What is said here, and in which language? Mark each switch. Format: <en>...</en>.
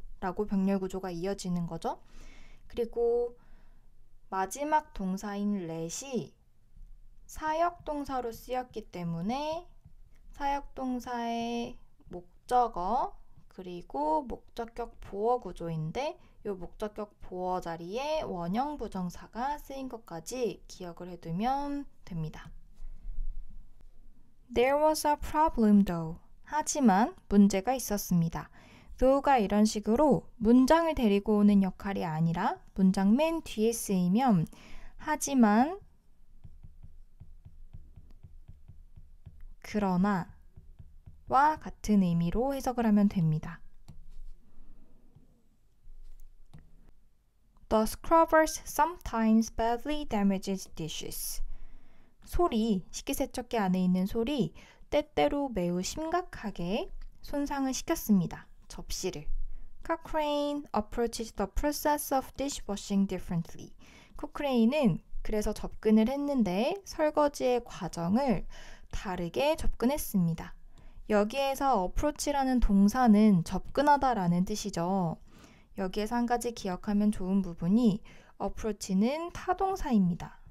<ko>라고 병렬 구조가 이어지는 거죠. 그리고 마지막 동사인 let이 사역동사로 쓰였기 때문에 사역동사의 목적어 그리고 목적격 보어 구조인데 이 목적격 보어 자리에 원형 부정사가 쓰인 것까지 기억을 해두면 됩니다.</ko> <en>There was a problem though.</en> <ko>하지만 문제가 있었습니다. though가 이런 식으로 문장을 데리고 오는 역할이 아니라 문장 맨 뒤에 쓰이면 하지만 그러나 와 같은 의미로 해석을 하면 됩니다.</ko> <en>The scrubbers sometimes badly damaged dishes.</en> <ko>소리, 식기세척기 안에 있는 소리, 때때로 매우 심각하게 손상을 시켰습니다. 접시를.</ko> <en>Cochrane approached the process of dishwashing differently.</en> <ko>코크레인은 그래서 접근을 했는데 설거지의 과정을 다르게 접근했습니다. 여기에서 approach라는 동사는 접근하다라는 뜻이죠. 여기에서 한 가지 기억하면 좋은 부분이 approach는 타동사입니다.</ko>